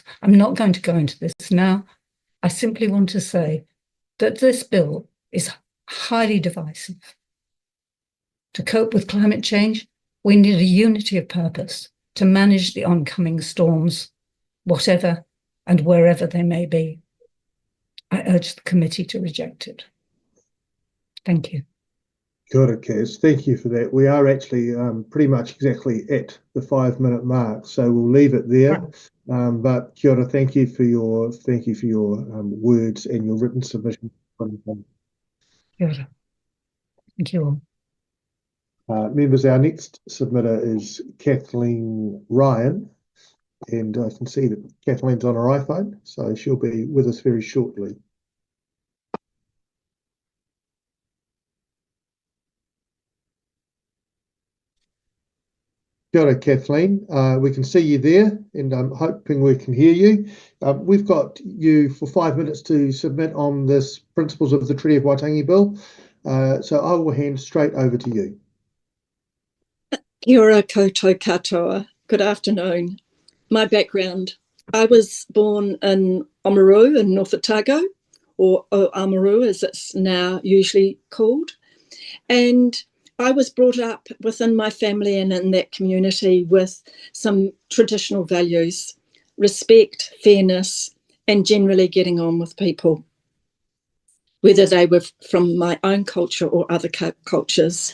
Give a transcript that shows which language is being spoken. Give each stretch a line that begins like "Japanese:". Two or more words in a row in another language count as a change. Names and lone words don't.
English: I'm not going to go into this now. I simply want to say that this bill is highly divisive. To cope with climate change, we need a unity of purpose to manage the oncoming storms, whatever and wherever they may be. I urge the committee to reject it. Thank you.
Māori: Kia ora,
English: Kez. Thank you for that. We are actually pretty much exactly at the 5-minute mark, so we'll leave it there.
Māori: But kia ora,
English: thank you for your words and your written submission.
Māori: Kia ora.
English: Thank you all. Members, our next submitter is Kathleen Ryan, and I can see that Kathleen's on her iPhone, so she'll be with us very shortly.
Māori: Kia ora, Kathleen.
English: We can see you there, and I'm hoping we can hear you. We've got you for 5 minutes to submit on this Principles of the Treaty of Waitangi Bill, so I will hand straight over to you.
Māori: Kia ora koutou katoa.
English: Good afternoon. My background, I was born in Oamaru in North Otago, or Oamaru as it's now usually called, and I was brought up within my family and in that community with some traditional values, respect, fairness, and generally getting on with people, whether they were from my own culture or other cultures.